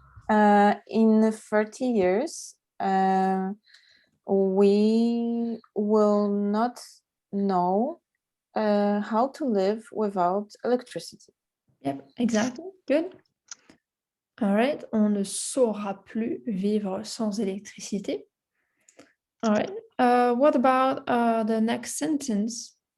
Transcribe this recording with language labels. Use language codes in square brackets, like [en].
[en] In 30 years, we will not know how to live without electricity. Yep, exactly. Good. All right. [fr] On ne saura plus vivre sans électricité. [en] All right. What about the next sentence?